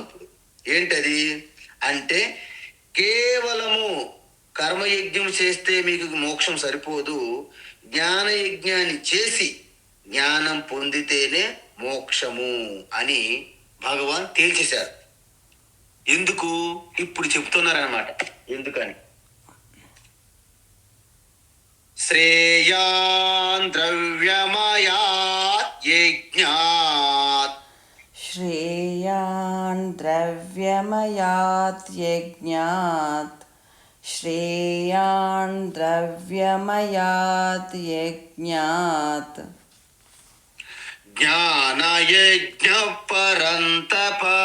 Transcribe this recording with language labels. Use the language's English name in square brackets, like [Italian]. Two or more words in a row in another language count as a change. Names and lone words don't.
[Telugu] ఇప్పుడు ఏంటది అంటే కేవలము కర్మయజ్ఞం చేస్తే మీకు మోక్షం సరిపోదు, జ్ఞానయజ్ఞాన్ని చేసి జ్ఞానం పొందితేనే మోక్షము అని భగవాన్ తేల్చేశారు. ఎందుకు ఇప్పుడు చెప్తున్నారన్నమాట. [Sanskrit] ఎందుకని శ్రేయాన్ ద్రవ్యమయాత్ యజ్ఞాత్ श्रेयान् द्रव्यमयात् यज्ञात् श्रेयान् द्रव्यमयात् यज्ञात् జ్ఞానయజ్ఞ పరంతప